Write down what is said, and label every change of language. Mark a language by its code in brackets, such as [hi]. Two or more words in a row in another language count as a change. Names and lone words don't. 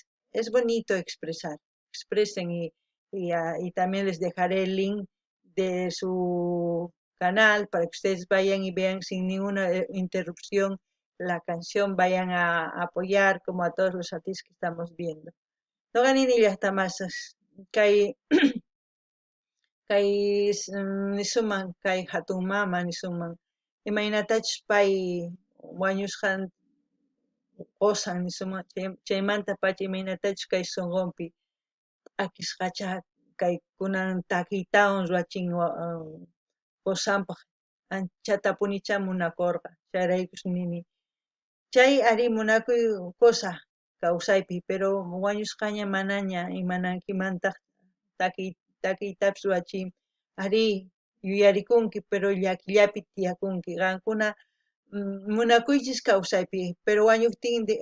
[es] Es bonito expresar, expresen y también les dejaré el link de su canal para que ustedes vayan y vean sin ninguna interrupción la canción, vayan a apoyar como a todos los artistas que estamos viendo. No ganin y hasta más, [qu] kay, kay nisuman, kay hatun mama nisuman. Imaynatach pay wañusqan qusan nisuman chaymanta pacha imaynatach kay sunqunpi akisqacha kay kunan takiytawan ruwachin qusanpaq anchata punicha munakurqa chayraykush nini chay ari munakuy qusa kawsaypi pero wañusqaña manaña imanankimantaq takiytapas ruwachiymi ari yuyarikunki pero llakillapi tiyakunki qankuna munakuychis kawsaypi pero wañuptin